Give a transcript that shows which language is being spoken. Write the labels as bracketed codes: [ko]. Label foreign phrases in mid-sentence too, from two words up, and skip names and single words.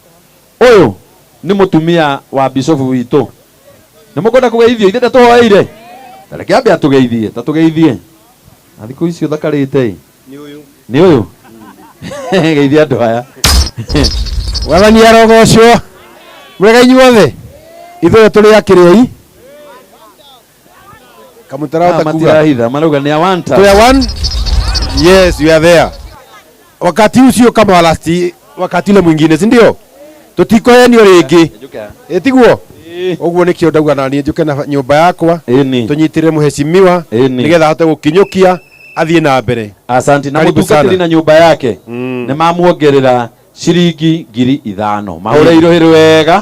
[ki] ũyũ nĩ mũtumia wa Bishop witũ nĩ mũkwenda kũgeithio ithe tũhoeire tareke ambe atũgeithie tatũgeithie na thikũ icio thakarĩte nĩ ũyũ geithia andũ aya wathani arogocwo mwega inyuothe ithuĩ tũrĩ akĩrĩi kamũtarahota kuga marauga nĩ a [en] one time [ki] tũrĩ [en] one yes we are there [sw] wakati ucio kama wakati ule mwingine si ndio [ki] tutikohenio rĩngĩ tiguo ũguo nĩkĩo ndauga na niĩ njũke na nyũmba yakwa tũnyitĩrĩre mũheshimiwa nĩgetha ahote gũkinyũkia athiĩ na mbere. Asante na mũtungatĩri na nyũmba yake nĩ mamuongerera ciringi 5,000 mahũre irũhĩrũ wega.